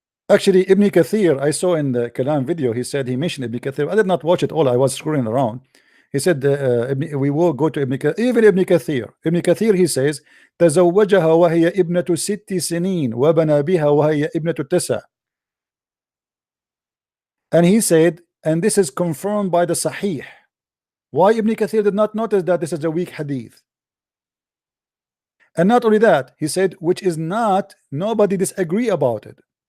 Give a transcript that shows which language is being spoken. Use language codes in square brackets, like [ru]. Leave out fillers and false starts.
[en] Actually, Ibn Kathir, I saw in the Kalam video, he said he mentioned Ibn Kathir. I did not watch it all. I was scrolling around. He said we will go to Ibn Kathir. Even Ibn Kathir. Ibn Kathir, he says, [ar] تزوجها وهي ابنة 6 سنين وبنى بها وهي ابنة 9. [en] And he said, and this is confirmed by the Sahih. Why Ibn Kathir did not notice that this is a weak hadith? And not only that, he said, which is not, nobody disagree about it.